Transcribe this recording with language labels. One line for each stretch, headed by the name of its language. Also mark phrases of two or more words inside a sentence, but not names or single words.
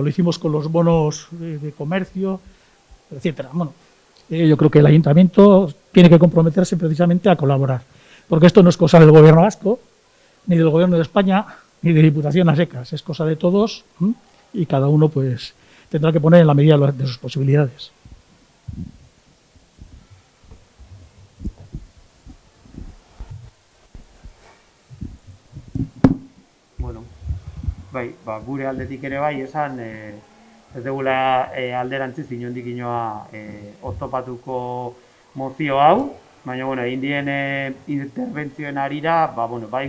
Spanish: Lo hicimos con los bonos de comercio, etcétera. Bueno, yo creo que el Ayuntamiento tiene que comprometerse precisamente a colaborar, porque esto no es cosa del Gobierno vasco, ni del Gobierno de España, ni de Diputación a secas, es cosa de todos y cada uno pues tendrá que poner en la medida de sus posibilidades.
Basque: Bueno, bai, gure aldetik ere bai, esan ez dugula alderantziz inondik inoa oztopatuko mozio hau, baina, bueno, egin dien interbentzioen arira, bai